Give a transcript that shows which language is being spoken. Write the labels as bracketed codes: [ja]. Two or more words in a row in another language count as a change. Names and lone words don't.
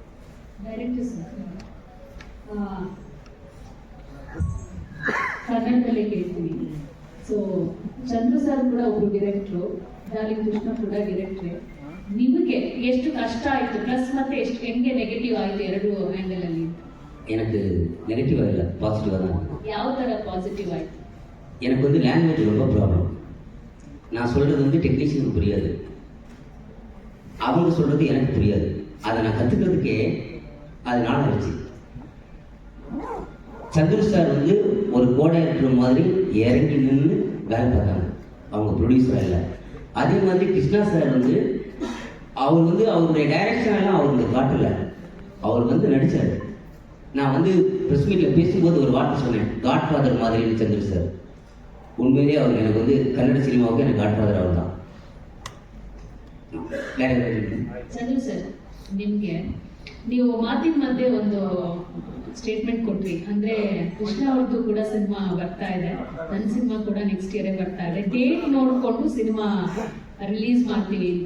[kn] ಕನ್ನಡದಲ್ಲೇ ಕೇಳ್ತೀನಿ. ಸೊ ಚಂದ್ರು ಸರ್ ಕೂಡ ಒಬ್ರು ಡೈರೆಕ್ಟ್ರು, ಡಾರ್ಲಿಂಗ್ ಕೃಷ್ಣ ಕೂಡ ಡೈರೆಕ್ಟ್ರೆ. ನಿಮಗೆ ಎಷ್ಟು ಕಷ್ಟ ಆಯಿತು, ಪ್ಲಸ್ ಮತ್ತೆ ಎಷ್ಟು ಹೆಂಗೆ ನೆಗೆಟಿವ್ ಆಯಿತು ಎರಡು ಆ್ಯಂಗಲ್ ಅಲ್ಲಿ? [ta] எனக்கு நெகட்டிவ் இல்லை, பாசிட்டிவாக தான். [kn] ಯಾವ ಥರ [ta] பாசிட்டிவ் ஆயிடுச்சு? எனக்கு வந்து லாங்குவேஜ் ரொம்ப ப்ராப்ளம். நான் சொல்கிறது வந்து டெக்னீஷியனுக்கு புரியாது, அவங்க சொல்கிறது எனக்கு புரியாது. அதை நான் கற்றுக்கிறதுக்கே அது நாள் ஆயிடுச்சு. சந்திர சார் வந்து ஒரு கோடையாக்டர் மாதிரி இறங்கி நின்று வேலை பார்த்தாங்க, அவங்க ப்ரொடியூசர் இல்லை. அதே மாதிரி கிருஷ்ணா சார் வந்து அவர் வந்து அவருடைய டைரக்ஷன் எல்லாம் அவருக்கு காட்டல, அவர் வந்து நடித்தார். நான் வந்து ப்ரெஸ் மீட்டில் பேசும்போது ஒரு வார்த்தை சொன்னேன், [en] God father [ta] மாதிரின்னு சந்திர சார். [kn] ಉಣ್ಮೇಲೆ ಅವ್ರು ನನಗೆ ಒಂದು ಕನ್ನಡ ಸಿನಿಮಾಗೆ ನನಗೆ [en] God father [kn] ಅವ್ರು. ಚಂದ್ರು ಸರ್, ನಿಮಗೆ ನೀವು ಮಾತಿನ ಮಧ್ಯೆ ಒಂದು ಸ್ಟೇಟ್ಮೆಂಟ್ ಕೊಟ್ರಿ, ಅಂದ್ರೆ ಕೃಷ್ಣ ಅವ್ರದ್ದು ಕೂಡ ಸಿನಿಮಾ ಬರ್ತಾ ಇದೆ, ನನ್ನ ಸಿನಿಮಾ ಕೂಡ [en] next year [kn] ಬರ್ತಾ ಇದೆ, ಡೇಟ್ ನೋಡ್ಕೊಂಡು [en] cinema release [kn] ಮಾಡ್ತೀವಿ ಅಂತ.